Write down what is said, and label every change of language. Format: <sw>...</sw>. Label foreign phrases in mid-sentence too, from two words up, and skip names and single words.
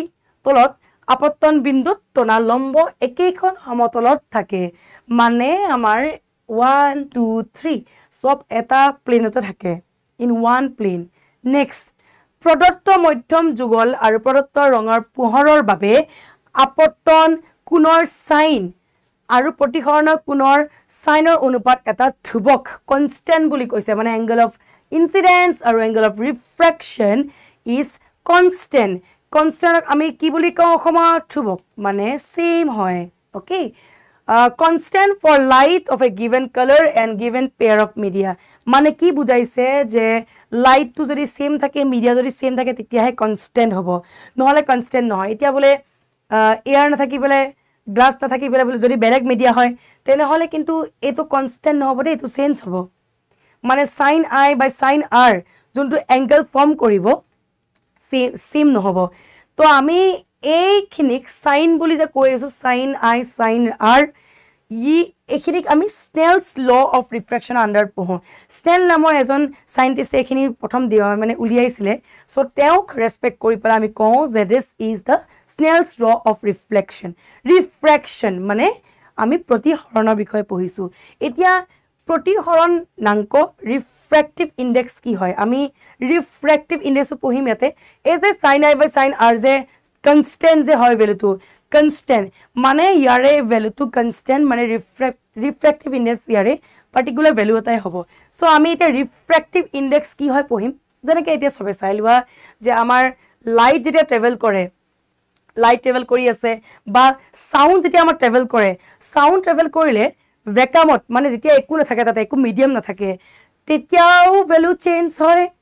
<as>তলত আপত্তন বিন্দুত তনা লম্ব একেখন সমতলত থাকে মানে আমাৰ 1 2 3 সব এটা প্লেনতে থাকে</as> <en>in one plane</en> <as>নেক্সট প্ৰদত্ত মধ্যম যুগল আৰু প্ৰদত্ত ৰঙৰ পোহৰৰ বাবে আপত্তন কোণৰ সাইন আৰু প্ৰতিহৰণৰ কোণৰ সাইনৰ অনুপাত এটা ধ্ৰুৱক কনস্ট্যান্ট বুলি কৈছে মানে</as> <en>angle of incidence</en> <as>আৰু</as> <en>angle of refraction is</en> <as>কনস্ট্যান্ট আমি কি বুলি কওঁ অসমত ধ্ৰুৱক মানে সেম হয় ওকে</as> <en>constant for light of a given color and given pair of media</en> <as>মানে কি বুজাইছে যে লাইট তো যদি সেম থাকে মিডিয়া যদি সেম থাকে তেতিয়াহে কনস্ট্যান্ট হ'ব নহলে কনস্ট্যান্ট নহয় এতিয়া বলে এয়ার না থাকি বলে গ্লাস না থাকি বলে যদি বেলেগ মিডিয়া হয় তেনে হলে কিন্তু এটো কনস্ট্যান্ট নহব দে এটো চেঞ্জ হ'ব মানে</as> <en>sin i by sin r</en> <as>যোনটো</as> <en>angle form</en> <as>কৰিব সেম নহব তো আমি এইখিনিক সাইন বুলি যে কৈ আছো</as> <en>sine i sine r</en> <as>এইখিনিক আমি</as> <en>Snell's law of refraction under</en> <as>পঢ়ো স্নেল নামৰ এজন সাইন্টিষ্ট এইখিনি প্ৰথম মানে উলিয়াইছিলে সো তেওঁক ৰেসপেক্ট কৰি পেলাই আমি কওঁ যে</as> <en>this is the Snell's law of refraction</en> <as>মানে আমি প্ৰতিহৰণৰ বিষয়ে পঢ়িছো এতিয়া প্ৰতিহৰণ নাংক</as> <en>refractive index</en> <as>কি হয় আমি</as> <en>refractive index</en> <as>পঢ়িম ইয়াতে এই যে</as> <en>sin i by sin r</en> <as>যে constant যে হয়</as> <en>value to constant</en> <as>মানে ইয়াৰে</as> <en>value to constant</en> <as>মানে</as> <en>refractive index</en> <as>ইয়াৰে</as> <en>particular value</en> <as>এটাই হ'ব সো আমি এটা</as> <en>refractive index</en> <as>কি হয় পঢ়িম যেনেকৈ এতিয়া সবে চাই লোৱা যে আমাৰ লাইট যেতিয়া ট্ৰেভেল কৰে</as> <en>light travel</en> <as>কৰি আছে বা সাউন্ড যেতিয়া আমাৰ ট্ৰেভেল কৰে</as> <en>sound travel</en> <as>কৰিলে ভ্যাকুয়ামত মানে যেতিয়া একো নাথাকে তাতে একো মিডিয়াম নাথাকে তেতিয়াও</as> <en>value change</en> <as>হয়</as>